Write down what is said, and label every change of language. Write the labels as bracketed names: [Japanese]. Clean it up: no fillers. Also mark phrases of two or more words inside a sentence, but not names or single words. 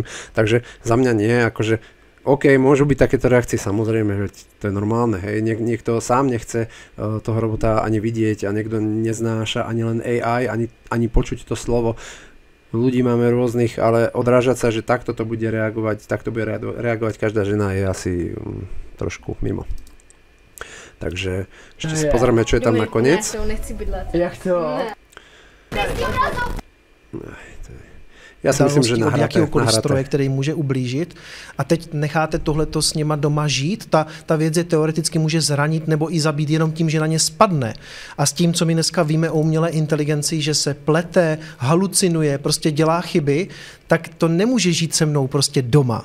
[Slovak] Takže za mňa nie, akože OK, môžu byť takéto reakcie, samozrejme, že to je normálne, hej, niekto sám nechce toho robota ani vidieť a niekto neznáša ani len AI, ani počuť to slovo. Ľudí máme rôznych, ale odrážať sa, že takto to bude reagovať, takto bude reagovať každá žena, je asi trošku mimo. Takže ešte si pozrieme, čo je tam nakoniec. [Czech] Ne, to nechci bydlet. Jak to? Ne. Já si myslím, že od nahráte. Jakýkoliv stroje, který může ublížit. A teď necháte tohleto s něma doma žít. Ta věc je teoreticky může zranit nebo i zabít jenom tím, že na ně spadne. A s tím, co my dneska víme o umělé inteligenci, že se plete, halucinuje, prostě dělá chyby, tak to nemůže žít se mnou prostě doma.